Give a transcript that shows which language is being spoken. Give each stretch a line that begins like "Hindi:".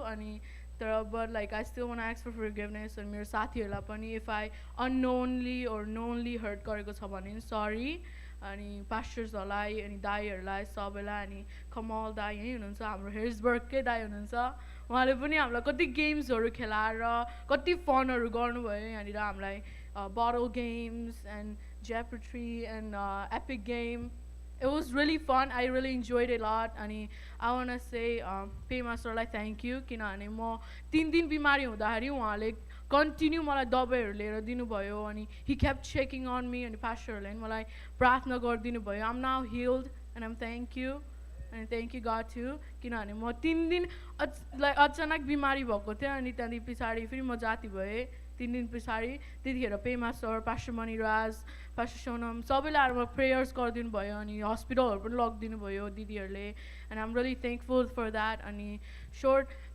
Nepali: अनि तर
English: But like I still want x for फरगिभनेस।
Nepali: अनि मेरो साथीहरूलाई पनि
English: if I unknownly or knownly hurt
Nepali: गरेको छ भने सरी। अनि पास्टर्सहरूलाई अनि दाईहरूलाई सबैलाई, अनि कमल दाई यहीँ हुनुहुन्छ, हाम्रो हेर्सबर्गकै दाई हुनुहुन्छ, उहाँले पनि हामीलाई कति गेम्सहरू खेलाएर कति फनहरू गर्नुभयो। यहाँनिर हामीलाई
English: Battle games and jeopardy and epic game, it was really fun. I really enjoyed it a lot.
Nepali: अनि
English: I want to say
Nepali: पेमा सरलाई थ्याङ्क यू, किनभने म 3 दिन बिमारी हुँदाखेरि उहाँले कन्टिन्यू मलाई दबाईहरू लिएर दिनुभयो अनि
English: he kept checking on me
Nepali: अनि पास्टरहरूले पनि मलाई प्रार्थना गरिदिनु भयो
English: I'm now healed and I'm thank you and thank you God too
Nepali: किनभने म 3 दिन अचानक बिमारी भएको थिएँ अनि त्यहाँदेखि पछाडि फेरि म जाति भएँ 3 दिन पछाडि त्यतिखेर पेमा sir pastor Maniraj pastor Sonam सबैले आएर मलाई प्रेयर्स गरिदिनु भयो अनि हस्पिटलहरू पनि लगिदिनु भयो दिदीहरूले
English: and I'm really thankful for that
Nepali: अनि
English: short